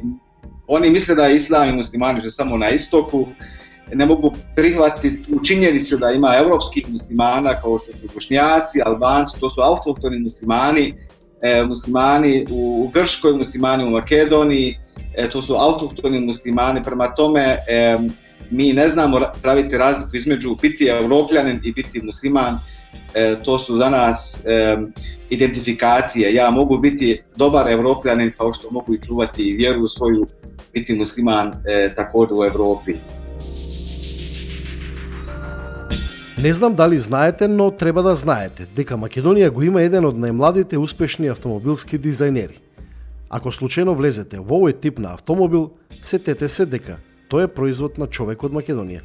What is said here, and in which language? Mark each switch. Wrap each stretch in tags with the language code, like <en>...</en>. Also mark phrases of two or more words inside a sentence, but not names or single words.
<bs>Oni misle da je islam i muslimani su samo na istoku, ne mogu prihvatiti u činjenicu da ima evropskih muslimana kao što su Bošnjaci, Albanci, to su autohtoni muslimani, muslimani u Grčkoj, muslimani u Makedoniji, to su autohtoni muslimani, prema tome mi ne znamo praviti razliku između biti Evropljanin i biti musliman, to su za nas identifikacije. Ja mogu biti dobar Evropljanin kao što mogu i čuvati vjeru svoju, biti musliman također u Evropi.</bs> <mk>Не знам дали знаете, но треба да знаете дека Македонија го има еден од најмладите успешни автомобилски дизајнери. Ако случајно влезете во овој тип на автомобил, сетете се дека тој е производ на човек од Македонија.</mk>